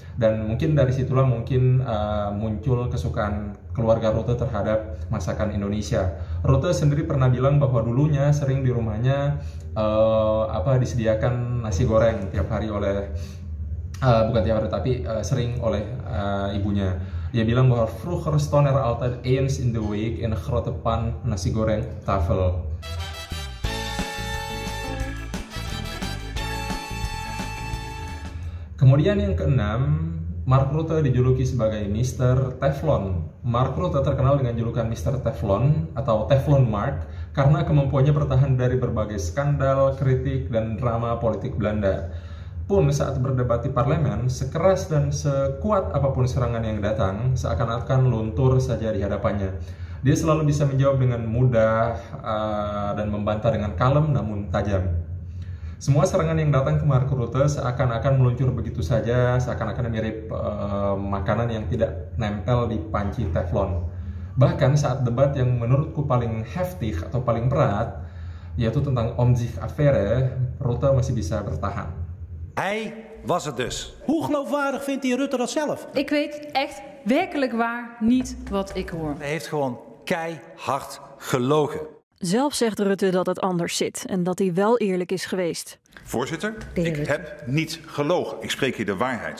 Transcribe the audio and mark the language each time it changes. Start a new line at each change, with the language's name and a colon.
Indonesian: Dan mungkin dari situlah muncul kesukaan keluarga Rutte terhadap masakan Indonesia. Rutte sendiri pernah bilang bahwa dulunya sering di rumahnya disediakan nasi goreng tiap hari oleh bukan tiap hari tapi sering oleh ibunya. Dia bilang bahwa
Dutch: vroeger stond altijd eens in de week in een grote pan nasi goreng tafel.
Indonesian: Kemudian yang keenam, Mark Rutte dijuluki sebagai Mr. Teflon. Mark Rutte terkenal dengan julukan Mr. Teflon atau Teflon Mark karena kemampuannya bertahan dari berbagai skandal, kritik, dan drama politik Belanda. Pun saat berdebat di parlemen, sekeras dan sekuat apapun serangan yang datang, seakan-akan luntur saja di hadapannya. Dia selalu bisa menjawab dengan mudah dan membantah dengan kalem namun tajam. Semua serangan yang datang ke Mark Rutte seakan-akan meluncur begitu saja, seakan-akan mirip makanan yang tidak nempel di panci teflon. Bahkan saat debat yang menurutku paling heftig atau paling berat, yaitu tentang Omtzigt Affaire, Rutte masih bisa bertahan.
Dutch: Hij was het dus. Hoe geloofwaardig vindt die Rutte dat zelf? Ik weet echt werkelijk waar niet wat ik hoor. Hij heeft gewoon keihard gelogen. Zelf zegt Rutte dat het anders zit en dat hij wel eerlijk is geweest. Voorzitter, ik heb niet gelogen. Ik spreek hier de waarheid.